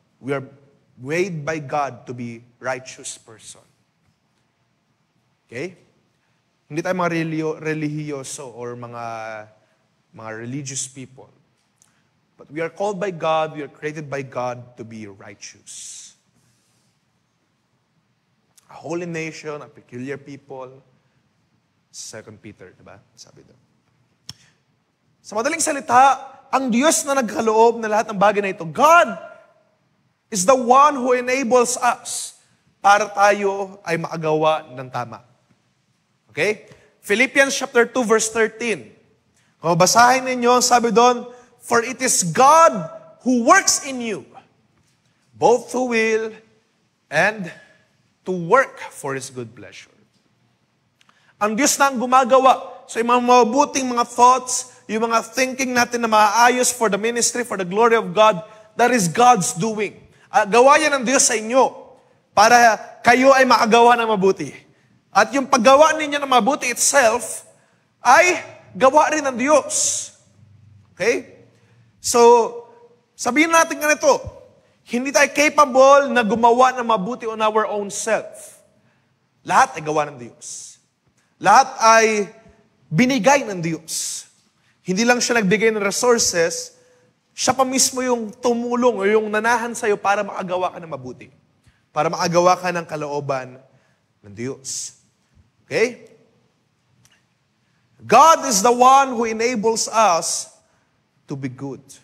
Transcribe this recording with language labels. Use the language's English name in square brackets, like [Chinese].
[English] We are made by God to be righteous person. Okay? [Filipino] Hindi tayo mga religyoso or mga religious people. [English] But we are called by God, we are created by God to be righteous. A holy nation, a peculiar people. [Filipino] 2 Peter, diba? Sabi doon. Sa madaling salita, ang Diyos na nagkaloob na lahat ng bagay na ito, [English] God is the one who enables us [Filipino] para tayo ay makagawa ng tama. [English] Okay? Philippians chapter 2 verse 13. [Filipino] Kung basahin ninyo, sabi doon, [English] for it is God who works in you, both to will and to work for His good pleasure. [Filipino] Ang Diyos na ang gumagawa. So yung mga mabuting mga thoughts, yung mga thinking natin na maayos [English] for the ministry, for the glory of God, that is God's doing. [Filipino] Gawa yan ng Diyos sa inyo para kayo ay makagawa ng mabuti. At yung paggawa ninyo ng mabuti itself ay gawa rin ng Diyos. Okay? So, sabihin natin ganito, hindi tayo capable na gumawa ng mabuti [English] on our own self. [Filipino] Lahat ay gawa ng Diyos. Lahat ay binigay ng Diyos. Hindi lang siya nagbigay ng resources, siya pa mismo yung tumulong o yung nanahan sa'yo para makagawa ka ng mabuti. Para makagawa ka ng kalooban ng Diyos. [English] Okay? God is the one who enables us to be good.